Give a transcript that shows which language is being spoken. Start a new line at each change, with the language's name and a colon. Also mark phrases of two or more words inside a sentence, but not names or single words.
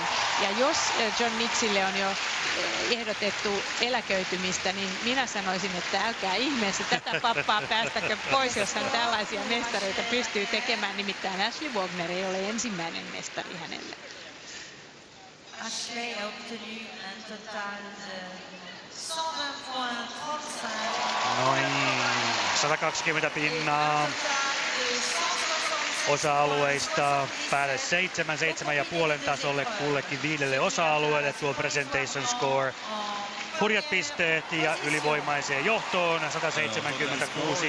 Finnish: Ja jos John Nixille on jo ehdotettu eläköitymistä, niin minä sanoisin, että älkää ihmeessä tätä pappaa päästäkö pois, jos hän tällaisia mestareita pystyy tekemään. Nimittäin Ashley Wagner ei ole ensimmäinen mestari hänelle.
French: Ashley a obtenu un total de 120 points 35.
Finnish: Noin 120 pinnaa. Osa-alueista päälle 7,5 tasolle kullekin 5 osa-alueelle tuo
English: presentation score.
Finnish: Hurjat pisteet ja ylivoimaiseen johtoon 176,77.